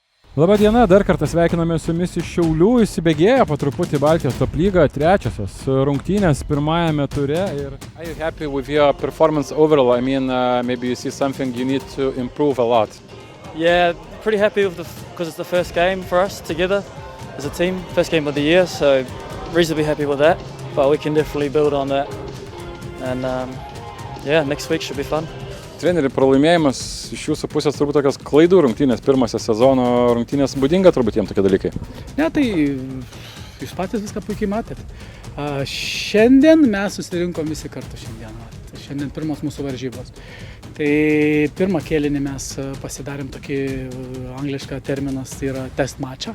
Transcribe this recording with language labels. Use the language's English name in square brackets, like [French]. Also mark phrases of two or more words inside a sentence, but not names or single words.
[Lithuanian] Labą dieną, dar kartą sveikiname su jumis iš Šiaulių, įsibėgėja po truputį Baltijos top lyga, trečiosios rungtynės pirmajame ture. [English] Are you happy with your performance overall? I mean, maybe you see something you need to improve a lot. Yeah, pretty happy with because it's the first game for us together as a team, first game of the year, so reasonably happy with that. But we can definitely build on that, and yeah, next week should be fun. [Lithuanian] Treneri, pralaimėjimas iš jūsų pusės turbūt tokios klaidų rungtynės, pirmosios sezono rungtynės, būdinga turbūt jiems tokie dalykai. Ne, tai jūs patys viską puikiai matėt. Šiandien mes susirinkom visi kartu šiandien. Šiandien pirmos mūsų varžybos. Tai pirmą kėlinį mes pasidarėm tokį anglišką terminas, tai yra [English] test matchą.